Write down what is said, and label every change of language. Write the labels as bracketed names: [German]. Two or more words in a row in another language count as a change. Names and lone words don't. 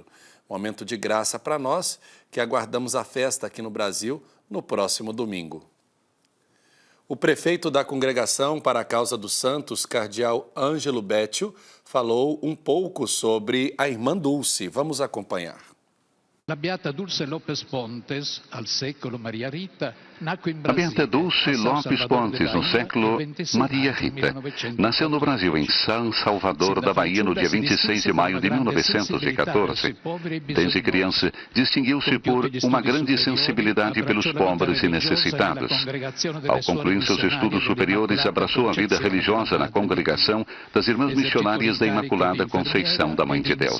[Portuguese] Momento de graça para nós que aguardamos a festa aqui no Brasil no próximo domingo. O prefeito da Congregação para a Causa dos Santos, cardeal Ângelo Beccio, falou um pouco sobre a Irmã Dulce. Vamos acompanhar. [Italian] La Beata Dulce Lopes Pontes, al secolo Maria Rita, nacque in [Portuguese] A Beata Dulce Lopes Pontes, no século Maria Rita, nasceu no Brasil, em São Salvador da Bahia, no dia 26 de maio de 1914. Desde criança, distinguiu-se por uma grande sensibilidade pelos pobres e necessitados. Ao concluir seus estudos superiores, abraçou a vida religiosa na congregação das Irmãs Missionárias da Imaculada Conceição da Mãe de Deus.